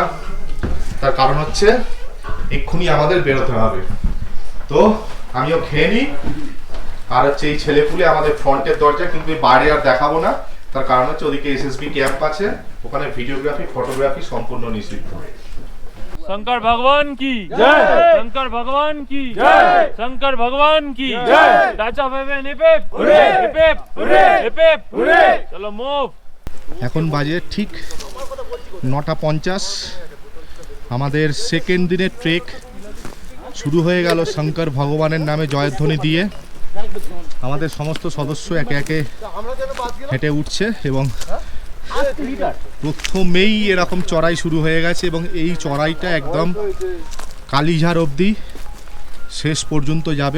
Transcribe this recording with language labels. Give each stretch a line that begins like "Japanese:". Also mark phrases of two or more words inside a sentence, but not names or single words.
Bangla: তার কারণ হচ্ছে এক্ষুনি আমাদের বেরোতে হবে। তো আমিও খেয়ে নিই। আর হচ্ছে এই ছেলেপুলে আমাদের ফ্রন্টের দরজা, কিন্তু বাইরে আর দেখাবো না। তার কারণ হচ্ছে ওদিকে এসএসবি ক্যাম্প আছে, ওখানে ভিডিওগ্রাফি ফটোগ্রাফি সম্পূর্ণ নিষিদ্ধ।
Hindi: शंकर भगवान की जय, शंकर भगवान की जय, शंकर भगवान की जय। टाचा बेबे निपेप हुरे निपेप हुरे निपेप हुरे। चलो मूव।
Bangla: এখন বাজে ঠিক 9:50। আমাদের সেকেন্ড দিনের ট্রেক শুরু হয়ে গেল শঙ্কর ভগবানের নামে জয়ধ্বনি দিয়ে। আমাদের সমস্ত সদস্য একে একে হেঁটে উঠছে এবং প্রথমেই এরকম চড়াই শুরু হয়ে গেছে এবং এই চড়াইটা একদম কালিঝার অবধি শেষ পর্যন্ত যাবে।